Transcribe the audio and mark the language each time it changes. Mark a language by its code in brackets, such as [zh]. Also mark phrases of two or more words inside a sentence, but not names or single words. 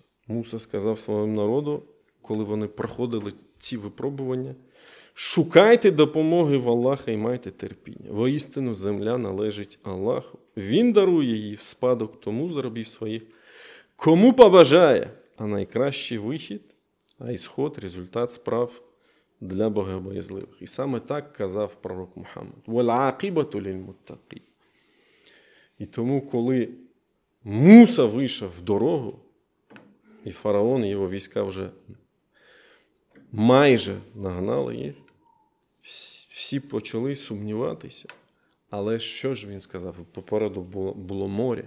[uk] Муса сказав своєму народу, коли вони проходили ці випробування: шукайте допомоги в Аллаха і майте терпіння. Воістину земля належить Аллаху. Він дарує її в спадок тому з рабів своїх, кому побажає, а найкращий вихід, а ісход, результат справ для богобоязливих. І саме так казав пророк Мухаммад. [ar] «والعاقبة للمتقين». [uk] І тому, коли Муса вийшов в дорогу, і фараон, і його війська вже майже нагнали їх, всі почали сумніватися. Але що ж він сказав? Попереду було море.